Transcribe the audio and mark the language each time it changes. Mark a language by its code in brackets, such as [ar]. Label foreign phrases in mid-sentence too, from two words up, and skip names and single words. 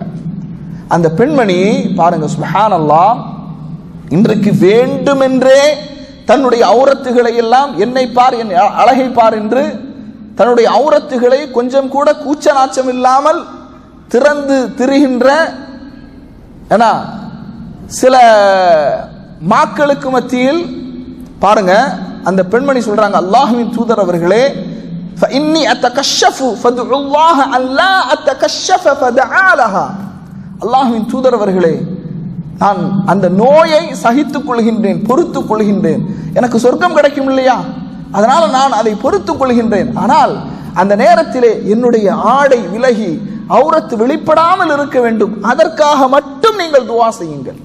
[ta] அந்த பெண்மணி பாருங்க, சுப்ஹானல்லாஹ், இன்றைக்கு வேண்டுமென்றே தன்னுடைய ஔரத்துகளை எல்லாம் என்னை பார், என் அழகை பார் என்று தன்னுடைய ஔரத்துகளை கொஞ்சம் கூட கூச்ச நாச்சம் இல்லாமல் திறந்து திரிகின்ற சில மாக்களுக்கு மத்தியில் பாருங்க அந்த பெண்மணி சொல்றாங்க, அல்லாஹ்வின் தூதர் அவர்களே, [ar] فإني أتكشف فادعوا الله أن لا أتكشف فدعا لها. [ta] அல்லாஹ்வின் தூதர் அவர்களே, நான் அந்த நோயை சகித்துக் கொள்கின்றேன், பொறுத்துக் கொள்கின்றேன், எனக்கு சொர்க்கம் கிடைக்கும் இல்லையா, அதனால நான் அதை பொறுத்துக் கொள்கின்றேன். ஆனால் அந்த நேரத்திலே என்னுடைய ஆடை விலகி ஔரத்து வெளிப்படாமல் இருக்க வேண்டும், அதற்காக மட்டும் நீங்கள் துஆ செய்யுங்கள்.